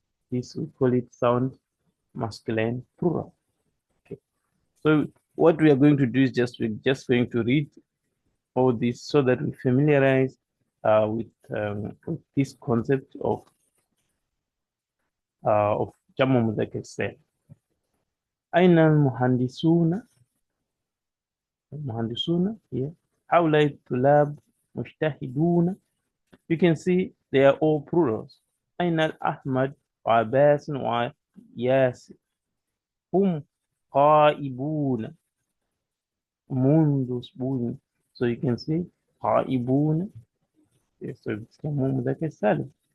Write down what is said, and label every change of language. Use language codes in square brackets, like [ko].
[en] This we call it sound masculine plural. Okay. So what we are going to do is we're just going to read all this so that we familiarize with this concept of Jamu Mudhakar Salim. [ar] أين المهندسون؟ المهندسون [en] here. [ar] هؤلاء الطلاب مجتهدون. [en] You can see they are all plurals. [ar] أين الأحمد وعباس وياسر؟ هم قائبون منذ أسبوع. [en] So you can see قائبون. So it's جمع مذكر سالم.